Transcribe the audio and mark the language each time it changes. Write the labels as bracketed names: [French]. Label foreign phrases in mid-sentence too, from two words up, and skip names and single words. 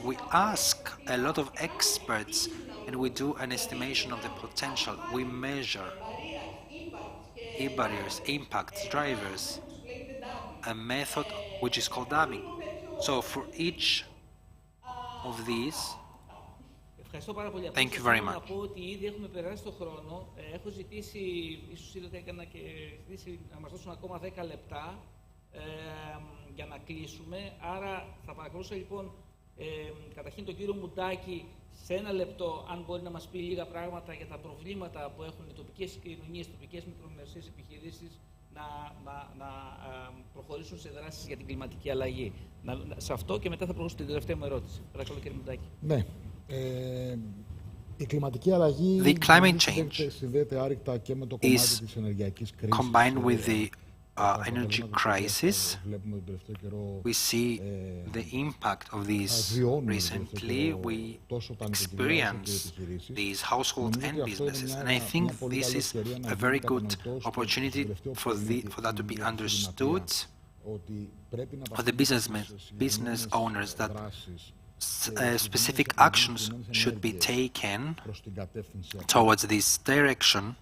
[English] We ask a lot of experts and we do an estimation of the potential. We measure barriers, impacts, drivers, a method which is called damming. So for each of these, [Greek] Ευχαριστώ πάρα πολύ. [English] Thank you very much. [Greek] Να πω ότι ήδη έχουμε περάσει το χρόνο. Έχω ζητήσει, ίσως είδατε έκανα και ζητήσει να μας δώσουν ακόμα 10 λεπτά για να κλείσουμε. Άρα θα παρακαλούσα λοιπόν καταρχήν τον κύριο Μουντάκη σε ένα λεπτό, αν μπορεί να μας πει λίγα πράγματα για τα προβλήματα που έχουν οι τοπικές κοινωνίες, οι τοπικές μικρομεσαίες επιχειρήσεις να προχωρήσουν σε δράσεις για την κλιματική αλλαγή. Σε αυτό και μετά θα προχωρήσω στην τελευταία μου ερώτηση. Παρακαλώ κύριε Μουντάκη. Ναι. Η κλιματική αλλαγή συνδέεται άρρηκτα και με το κομμάτι της ενεργειακής κρίσης. [English] Combined with the energy crisis, we see the impact of these recently. We experience these households and businesses, and I think this is a very good opportunity for that to be understood for the business owners, that specific actions should be taken towards this direction.